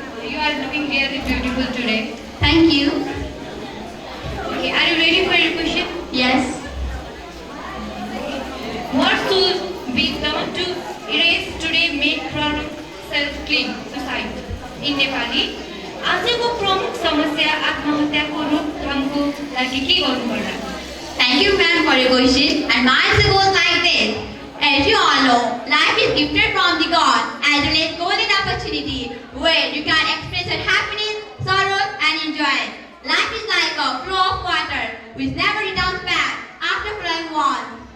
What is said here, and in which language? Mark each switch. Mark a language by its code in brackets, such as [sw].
[en] You are looking really beautiful today. Thank you. Okay, are you ready for your question? Yes. What should be done to erase today made problem self-clean suicide in Nepali? [ne] आजको प्रमुख समस्या आत्महत्याको रोकथामको लागि के गर्नु पर्ला? [en] Thank you, ma'am, for your question. And my answer goes like this. As you all know, life is gifted from the God as well as golden opportunity where you can express your happiness, sorrows, and enjoy. Life is like a flow of water which never returns back after flowing once.